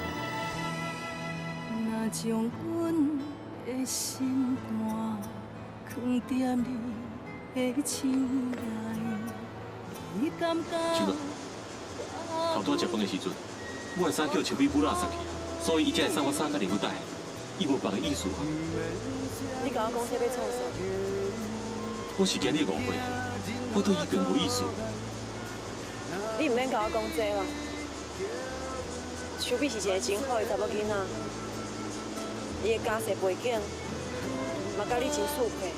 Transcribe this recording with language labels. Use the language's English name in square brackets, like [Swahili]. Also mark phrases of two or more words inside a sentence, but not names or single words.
[Min Nan Chinese] 若将阮的心肝藏在你的手内，你感觉？秋哥，头拄食饭的时阵，我的衫叫秋美补拉送去，所以伊才会送我衫甲礼物袋，伊无别的意思。你甲我讲这要创啥？我是今日误会，我对伊并无意思。你唔免甲我讲这啦。秋美是一个真好的查某囡仔，伊的家世背景嘛甲你真适配。